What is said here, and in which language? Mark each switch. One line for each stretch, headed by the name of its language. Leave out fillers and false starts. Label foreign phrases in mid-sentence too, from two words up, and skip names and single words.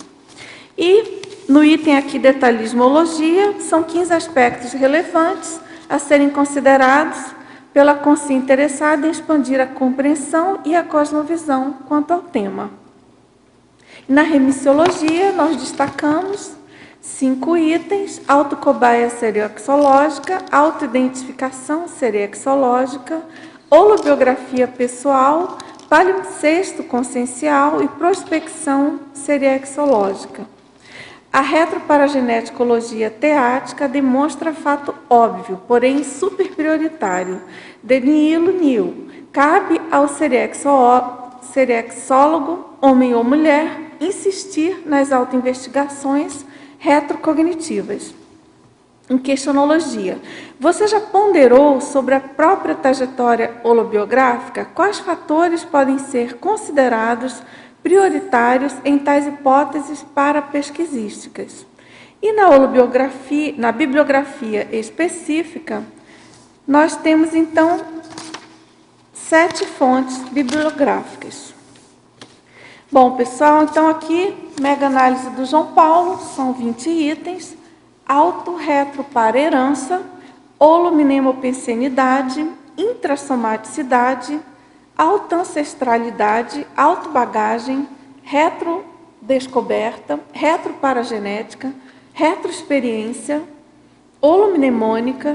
Portuguese: E, no item aqui, detalhismologia, são 15 aspectos relevantes a serem considerados pela consciência interessada em expandir a compreensão e a cosmovisão quanto ao tema. Na remissiologia, nós destacamos 5 itens: autocobaia serexológica, autoidentificação serexológica, holobiografia pessoal, palimpsesto consciencial e prospecção serexológica. A retroparageneticologia teática demonstra fato óbvio, porém superprioritário,
Latin: de nihilo nihil.
Portuguese: Cabe ao serexólogo, homem ou mulher, insistir nas autoinvestigações retrocognitivas. Em questionologia, você já ponderou sobre a própria trajetória holobiográfica? Quais fatores podem ser considerados prioritários em tais hipóteses parapesquisísticas? E na bibliografia específica, nós temos, então, 7 fontes bibliográficas. Bom, pessoal, então aqui, mega análise do João Paulo, são 20 itens: auto-retro-para-herança, holominemopensenidade, intrassomaticidade, autoancestralidade, autobagagem, retrodescoberta, retroparagenética, retroexperiência, holominemônica,